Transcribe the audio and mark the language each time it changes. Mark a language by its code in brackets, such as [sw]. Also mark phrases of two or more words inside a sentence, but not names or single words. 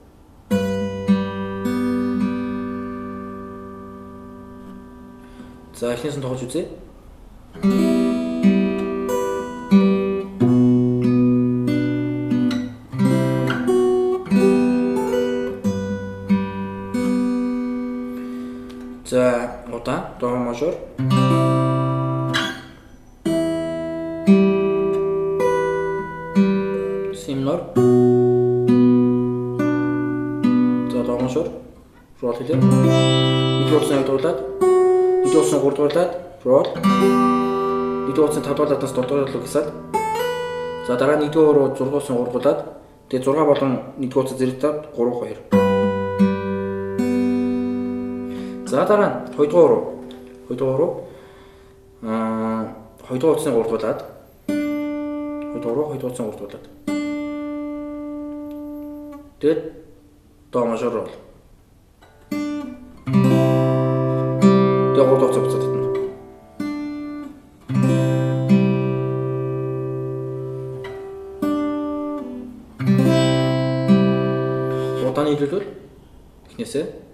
[mn] За эхнээс нь тоолж үзье. За удаа до мажор. Си минор. За до мажор. Рол хэлээ. 1-р утасны 2 дуулаад 1-р утасны 3 дуулаад рол. 1-р утасны 5 дуулааднаас 7 дугаар руу гисаад. За дараа нь 1-р руу 6-р утасны 3 дуулаад тэгээ 6 болон 1-р утас зэрэгтэй 3 2. За дараа нь 2 дугаар руу 2 дугаар утасны 3 дуулаад 2 дугаар утасны 3 дуулаад тэгээд до мажор рол. Тэгээд 3 дугаар буцаад татна. Удааны хэлбэл эхнээсээ